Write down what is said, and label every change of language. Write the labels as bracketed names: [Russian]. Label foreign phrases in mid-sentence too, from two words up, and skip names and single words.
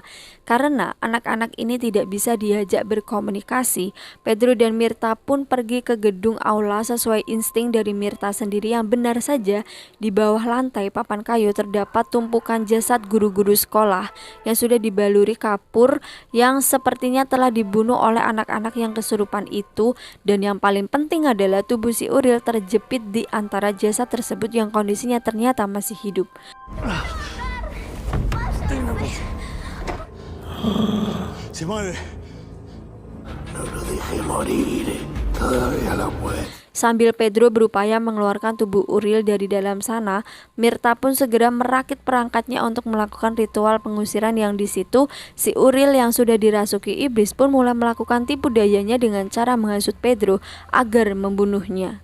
[Indonesian] Karena anak-anak ini tidak bisa diajak berkomunikasi, Pedro dan Mirta pun pergi ke gedung aula sesuai insting dari Mirta sendiri yang benar saja di bawah lantai papan kayu terdapat tumpukan jasad guru-guru sekolah yang sudah dibaluri kapur yang sepertinya telah dibunuh oleh anak-anak yang kesurupan itu, dan yang paling penting adalah tubuh si Uril terjepit di antara jasad tersebut yang kondisinya ternyata masih hidup. [Spanish] Se mueve. No lo dejes. que morir todavía lo puede. [Indonesian] Sambil Pedro berupaya mengeluarkan tubuh Uriel dari dalam sana, Mirta pun segera merakit perangkatnya untuk melakukan ritual pengusiran yang di situ si Uriel yang sudah dirasuki iblis pun mulai melakukan tipu dayanya dengan cara menghasut Pedro agar membunuhnya.